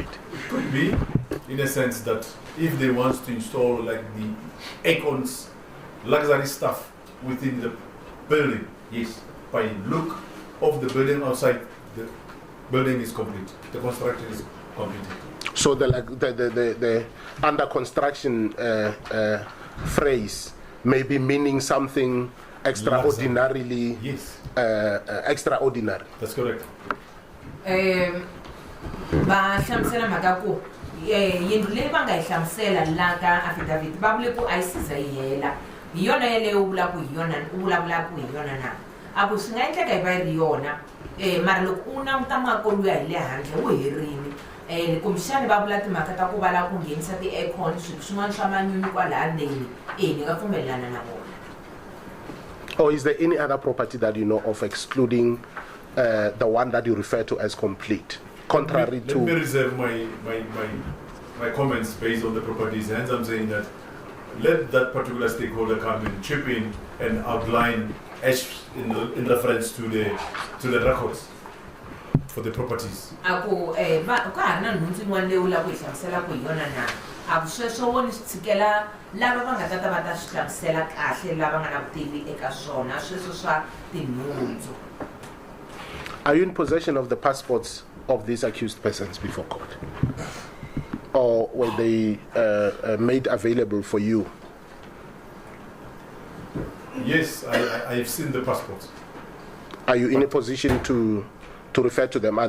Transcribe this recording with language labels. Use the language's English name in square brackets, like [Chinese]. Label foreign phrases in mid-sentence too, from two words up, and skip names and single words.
[English] It could be, in a sense that if they want to install like the acorns, luxury stuff within the building, yes, by look of the building outside, the building is complete, the construction is complete. So the under construction phrase may be meaning something extraordinarily, yes, extraordinary. That's correct. [Tsonga] Va hlamusela mhaka ku yindlu leyi va nga yi hlamusela la ka affidavit va vule ku a yi siza yi hela hi yona yeleyo u vulavulaka hi yona na a ku swi nga endleka hi va yi ri yona mara loko u languta makoluya hi le handle wu herini kumbexani va vula timhaka ta ku va lava ku nghenisa ti-aircon swilo swin'wana swa manyunyu kwalaha ndzeni ni nga pfumelelana na vona. [English] Or is there any other property that you know of excluding the one that you refer to as complete, contrary to... Let me reserve my comments based on the properties. Hence I'm saying that let that particular stakeholder come and chip in and outline as in reference to the records for the properties. [Tsonga] Ako ka ha ri na nhundzu yin'wana leyi u lava ku yi hlamuselaku hi yona na a ku sweswo wo ni swi tshikela lava va nga ta va ta swi hlamusela kahle lava nga na vutivi eka swona sweswo swa tinhundzu. [English] Are you in possession of the passports of these accused persons before court? Or were they made available for you? Yes, I have seen the passports. Are you in a position to refer to them?